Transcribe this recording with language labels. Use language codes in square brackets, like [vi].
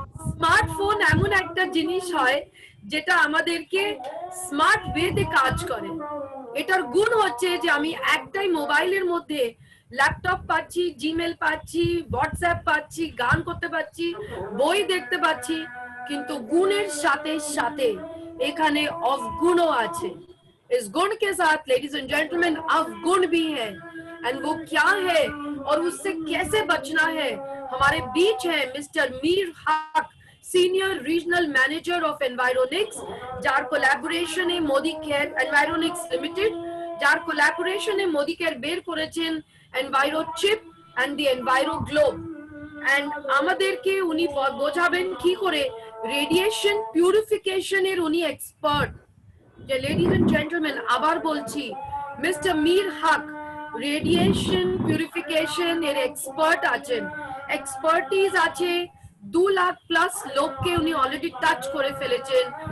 [bn] Smartphone এমন একটা জিনিস হয় যেটা আমাদেরকে স্মার্ট ওয়েতে কাজ করে। এটার গুণ হচ্ছে যে আমি একটাই মোবাইলের মধ্যে ল্যাপটপ পাচ্ছি, জিমেল পাচ্ছি, হোয়াটসঅ্যাপ পাচ্ছি, গান করতে পাচ্ছি, বই দেখতে পাচ্ছি, কিন্তু গুণের সাথে সাথে এখানে অবগুণও আছে। [hi] इस गुण के साथ लेडीज एंड जेंटलमैन अवगुण भी है। एंड वो क्या है और उससे कैसे बचना है, हमारे बीच है मिस्टर मीर हक, senior regional manager of एनवायरोनिक्स, jar collaboration है Modi care एनवायरोनिक्स limited, jar collaboration है मोदी केयर बेर [bn] করেছেন এনভায়রো chip and the এনভায়রো globe. And আমাদেরকে উনি বোঝাবেন কি করে রেডিয়েশন পিউরিফিকেশনের উনি এক্সপার্ট। যে লেডিজ এন্ড জেন্টলম্যান, আবার বলছি, মিস্টার মীর হক রেডিয়েশন পিউরিফিকেশন এর এক্সপার্ট আছেন। এক্সপার্টিজ আছে 2 লাখ প্লাস লোককে উনি অলরেডি টাচ করে ফেলেছেন।